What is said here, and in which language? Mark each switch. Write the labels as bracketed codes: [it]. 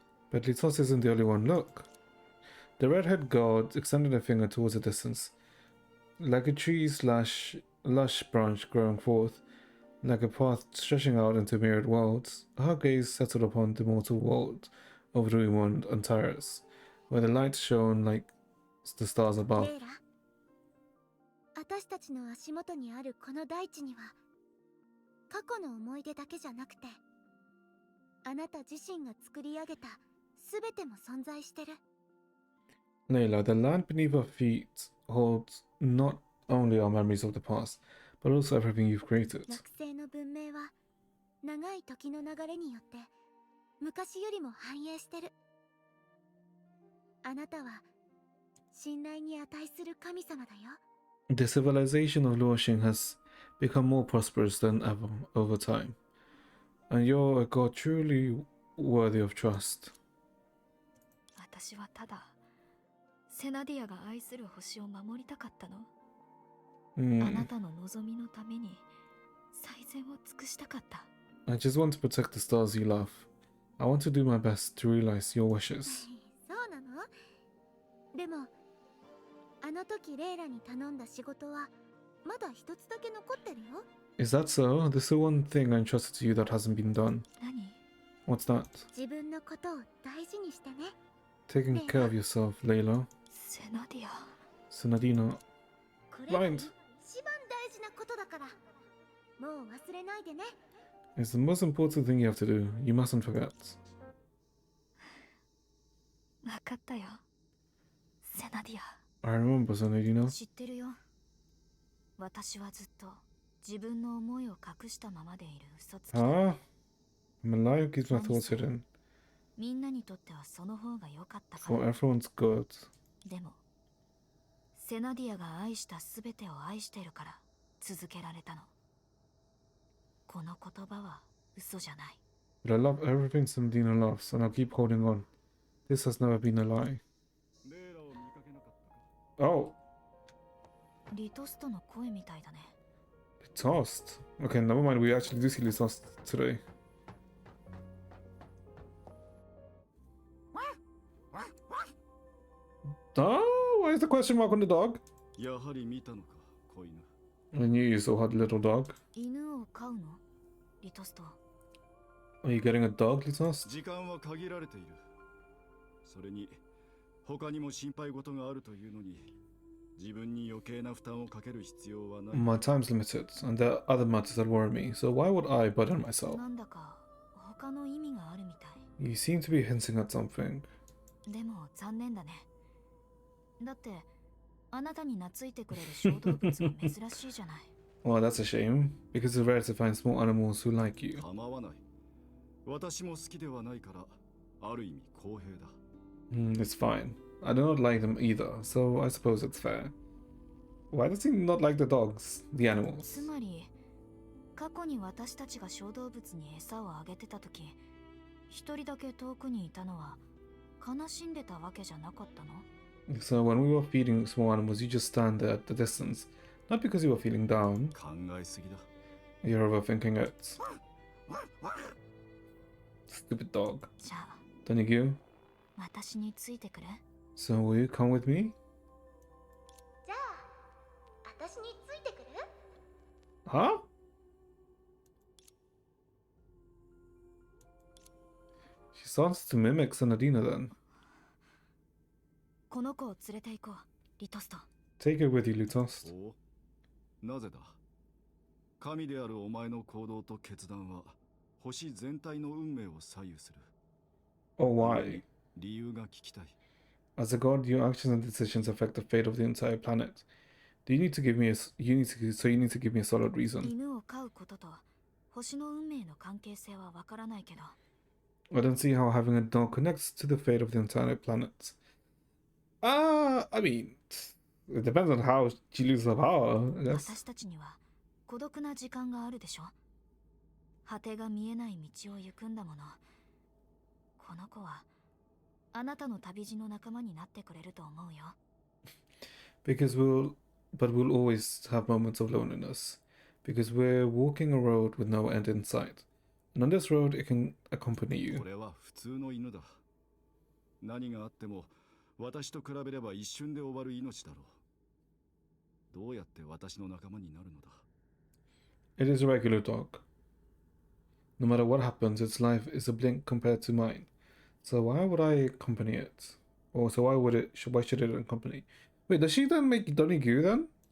[en] But Litos isn't the only one. Look. The redhead god extended a finger towards a distance, like a tree's lush branch growing forth, like a path stretching out into myriad worlds. Her gaze settled upon the mortal world of Ruimond and Tyrus, where the light shone like the stars above. [ja] 過去の思い出だけじゃなくて、あなた自身が作り上げた全ても存在してる。 [en] Layla, the land beneath our feet holds not only our memories of the past, but also everything you've created. [ja] 惑星の文明は長い時の流れによって昔よりも繁栄してる。あなたは信頼に値する神様だよ。 [en] The civilization of Luoxing has become more prosperous than ever over time, and you're a god truly worthy of trust. [ja] 私はただセナディアが愛する星を守りたかったの。あなたの望みのために最善を尽くしたかった。 [en] I just want to protect the stars you love. I want to do my best to realize your wishes. [ja] そうなの？でもあの時レイラに頼んだ仕事はまだ一つだけ残ってるよ。 [en] Is that so? There's still one thing I entrusted to you that hasn't been done. [ja] 何？ [en] What's that? [ja] 自分のことを大事にしてね。 [en] Taking care of yourself, Layla. [ja] セナディア。 [en] Senadina. [ja] これが [en] Blind. [ja] 一番大事なことだから、もう忘れないでね。 [en] It's the most important thing you have to do. You mustn't forget. [ja] わかったよ。セナディア。 [en] I remember, Senadina. [ja] 知ってるよ。私はずっと自分の思いを隠したままでいる嘘つきだ。 [en] Huh? I'm a liar who keeps my thoughts hidden. [ja] みんなにとってはその方が良かったか [en] For [ja] ら。 [en] everyone's good. [ja] でもセナディアが愛した全てを愛してるから続けられたの。この言葉は嘘じゃない。 [en] But I love everything Senadina loves, and I'll keep holding on. This has never been a lie. Oh, [ja] リトストの声みたいだね。 [en] Tossed. Okay, never mind. We actually do see Tossed today. Oh, why is the question mark on the dog? [ja] やはり見たのか、子犬。 [en] I knew you saw the little dog. [ja] 犬を飼うの？リトスト。 [en] Are you getting a dog, Tossed? [ja] 時間は限られている。それに、他にも心配事があるというのに、自分に余計な負担をかける必要はない。 [en] My time's limited, and there are other matters that worry me, so why would I burden myself? [ja] なんだか他の意味があるみたい。 [en] You seem to be hinting at something. [ja] でも残念だね。だってあなたに懐いてくれる小動物は珍しいじゃない。 [en] Well, that's a shame, because it's rare to find small animals who like you. [ja] 構わない。私も好きではないから、ある意味公平だ。 [en] It's fine. I do not like them either, so I suppose it's fair. Why does he not like the dogs, the [ja] つ [en] animals? [ja] まり過去に私たちが小動物に餌をあげてた時、一人だけ遠くにいたのは悲しんでたわけじゃなかったの？ [en] So when we were feeding small animals, you just stand there at the distance, not because you were feeling down. [ja] 考えすぎだ。 [en] You're overthinking it. Stupid dog. [ja] じゃあ [en] Don't you? [ja] 私についてくれ。 [en] So will you come with me? [ja] じゃあ私についてくる？ [en] Huh? She starts to mimic Senadina then. [ja] この子を連れて行こう、リトスト。 [en] Take it with you, Lutost. [ja] お、なぜだ。神であるお前の行動と決断は星全体の運命を左右する。 [en] Oh, why? [ja] 理由が聞きたい。 [en] As a god, your actions and decisions affect the fate of the entire planet. Do you need to give me you need to give me a solid reason? [ja] 犬を飼うことと星の運命の関係性はわからないけど、 [en] I don't see how having a dog connects to the fate of the entire planet. I mean, it depends on how she loses her power, I guess. [ja] 私たちには孤独な時間があるでしょ。果てが見えない道を行くんだもの。この子はあなたの旅路の仲間になってくれると思うよ。 [en] Because we'll always have moments of loneliness. Because we're walking a road with no end in sight. And on this road, it can accompany you. [ja] これは普通の犬だ。何があっても私と比べれば一瞬で終わる命だろう。どうやって私の仲間になるのだ。 [en] It is a regular dog. No matter what happens, its life is a blink compared to mine. So why would I accompany it? Or so why should it accompany? Wait, does she then make Donnie-Gu then?